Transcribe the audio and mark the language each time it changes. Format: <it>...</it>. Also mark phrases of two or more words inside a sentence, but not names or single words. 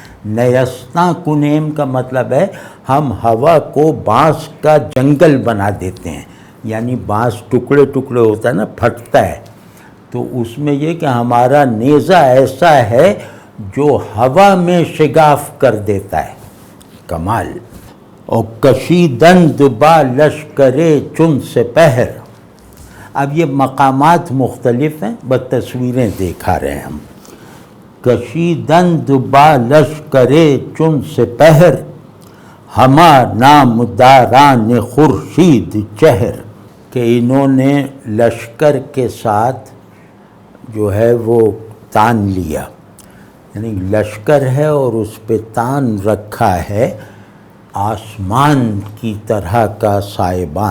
<fa>نیستاں کنیم</fa> <ur>کا مطلب ہے ہم ہوا کو بانس کا جنگل بنا دیتے ہیں. یعنی بانس ٹکڑے ٹکڑے ہوتا ہے نا، پھٹتا ہے. تو اس میں یہ کہ ہمارا نیزہ ایسا ہے جو ہوا میں شگاف کر دیتا ہے.</ur> <fa>کمال. اور کشیدند با لشکرے چن سپہر.</fa> <ur>اب یہ مقامات مختلف ہیں، بس تصویریں دکھا رہے ہیں ہم.</ur> <fa>کشیدند با لشکرے چن سپہر، ہما نام داران خورشید چہر.</fa> <ur>کہ انہوں نے لشکر کے ساتھ جو ہے وہ تان لیا، یعنی لشکر ہے اور اس پہ تان رکھا ہے آسمان کی طرح کا سائبان.</ur>